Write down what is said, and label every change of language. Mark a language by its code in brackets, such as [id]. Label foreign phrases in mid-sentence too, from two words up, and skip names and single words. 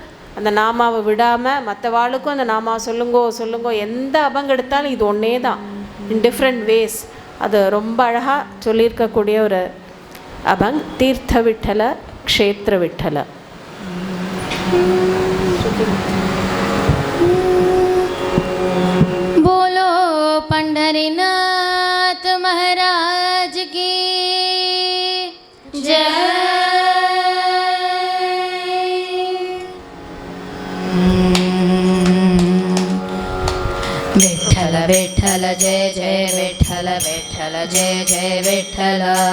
[ta] அந்த நாமாவை விடாமல் மற்றவாளுக்கும் அந்த நாமாவை சொல்லுங்கோ எந்த அபங்கம் எடுத்தாலும் இது ஒன்றே தான், [en] in different ways. [ta] அது ரொம்ப அழகாக சொல்லியிருக்கக்கூடிய ஒரு அபங். [mr] तीर्थ विठ्ठल क्षेत्र विठ्ठल. [hi] बोलो पंढरीनाथ महाराज की जय. [mr] विठ्ठल विठ्ठल जय जय विठ्ठल विठ्ठल जय जय विठ्ठल.